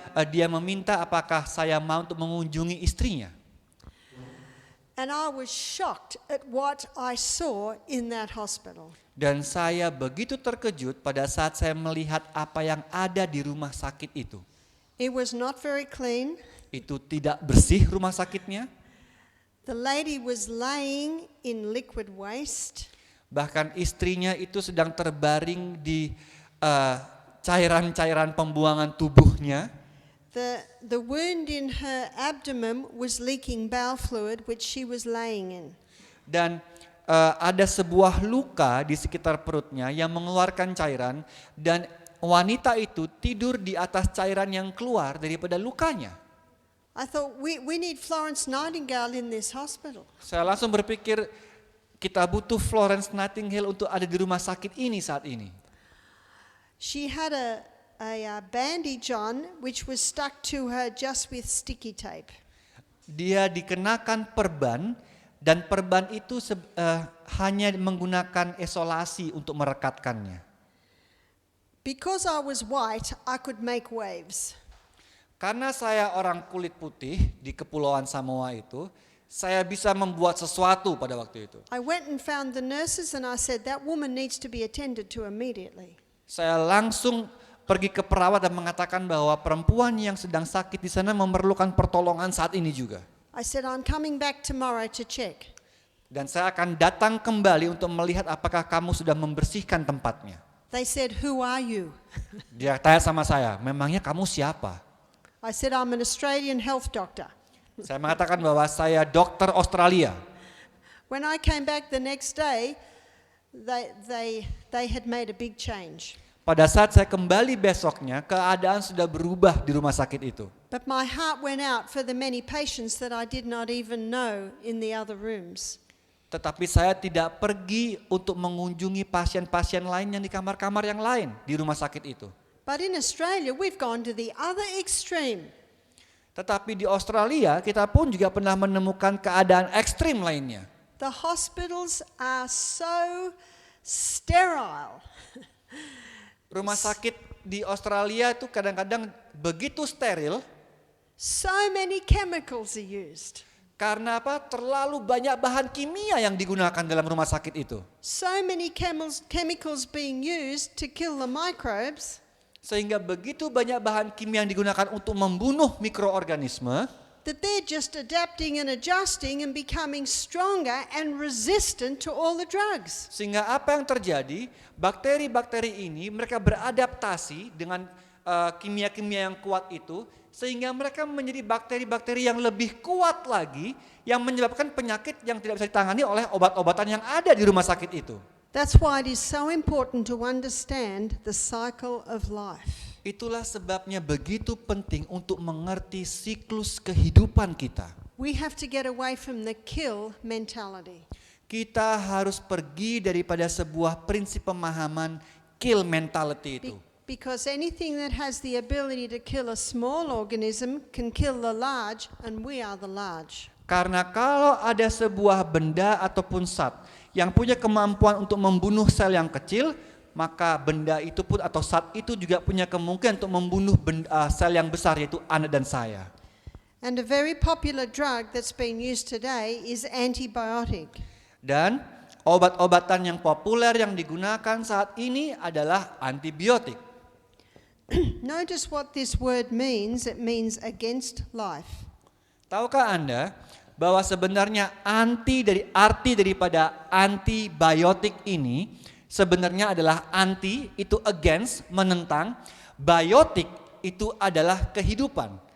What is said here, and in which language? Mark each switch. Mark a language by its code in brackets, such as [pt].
[id] Dia meminta apakah saya mau untuk mengunjungi istrinya. [en] And I was shocked at what I saw in that hospital. [id] Dan saya begitu terkejut pada saat saya melihat apa yang ada di rumah sakit itu. [en] It was not very clean. [id] Itu tidak bersih rumah sakitnya. [en] The lady was laying in liquid waste. [id] Bahkan istrinya itu sedang terbaring di cairan-cairan pembuangan tubuhnya. [en] The wound in her abdomen was leaking bowel fluid, which she was laying in. [id] Dan ada sebuah luka di sekitar perutnya yang mengeluarkan cairan, dan wanita itu tidur di atas cairan yang keluar daripada lukanya. [en] I thought, we need Florence Nightingale in this hospital. [id] Saya langsung berpikir kita butuh Florence Nightingale untuk ada di rumah sakit ini saat ini. [en] She had a bandage on which was stuck to her just with sticky tape. [id] Dia dikenakan perban, dan perban itu hanya menggunakan isolasi untuk merekatkannya. [en] Because I was white, I could make waves. [id] Karena saya orang kulit putih di Kepulauan Samoa itu, saya bisa membuat sesuatu pada waktu itu. [en] I went and found the nurses and I said, that woman needs to be attended to immediately. [id] Saya langsung pergi ke perawat dan mengatakan bahwa perempuan yang sedang sakit di sana memerlukan pertolongan saat ini juga. [en] I said, I'm coming back tomorrow to check. [id] Dan saya akan datang kembali untuk melihat apakah kamu sudah membersihkan tempatnya. [en] They said, who are you? [id] Dia tanya sama saya, memangnya kamu siapa? [en] I said, I'm an Australian health doctor. [id] Saya mengatakan bahwa saya dokter Australia. [en] When I came back the next day, they had made a big change. [id] Pada saat saya kembali besoknya, keadaan sudah berubah di rumah sakit itu. [en] But my heart went out for the many patients that I did not even know in the other rooms. [id] Tetapi saya tidak pergi untuk mengunjungi pasien-pasien lain yang di kamar-kamar yang lain di rumah sakit itu. [en] But in Australia, we've gone to the other extreme. [id] Tetapi di Australia, kita pun juga pernah menemukan keadaan ekstrim lainnya. [en] The hospitals are so sterile. [id] Rumah sakit di Australia itu kadang-kadang begitu steril. [en] So many chemicals are used. [id] Karena apa? Terlalu banyak bahan kimia yang digunakan dalam rumah sakit itu. [en] So many chemicals being used to kill the microbes. [id] Sehingga begitu banyak bahan kimia yang digunakan untuk membunuh mikroorganisme, [en] that they're just adapting and adjusting and becoming stronger and resistant to all the drugs. [id] sehingga apa yang terjadi? Bakteri-bakteri ini mereka beradaptasi dengan kimia-kimia yang kuat itu, sehingga mereka menjadi bakteri-bakteri yang lebih kuat lagi, yang menyebabkan penyakit yang tidak bisa ditangani oleh obat-obatan yang ada di rumah sakit itu. [en] That's why it is so important to understand the cycle of life. [id] Itulah sebabnya begitu penting untuk mengerti siklus kehidupan kita. [en] We have to get away from the kill mentality. [id] Kita harus pergi daripada sebuah prinsip pemahaman [en] kill mentality [id] itu. [en] Because anything that has the ability to kill a small organism can kill the large, and we are the large. [id] Karena kalau ada sebuah benda ataupun zat yang punya kemampuan untuk membunuh sel yang kecil, maka benda itu pun atau zat itu juga punya kemungkinan untuk membunuh sel yang besar, yaitu Anda dan saya. [en] And a very popular drug that's being used today is antibiotic. [id] Dan obat-obatan yang populer yang digunakan saat ini adalah antibiotik. [en] Notice what this word means. It means against life. [id] Tahukah Anda bahwa sebenarnya arti daripada antibiotik ini sebenarnya adalah anti itu against, menentang, biotik itu adalah kehidupan.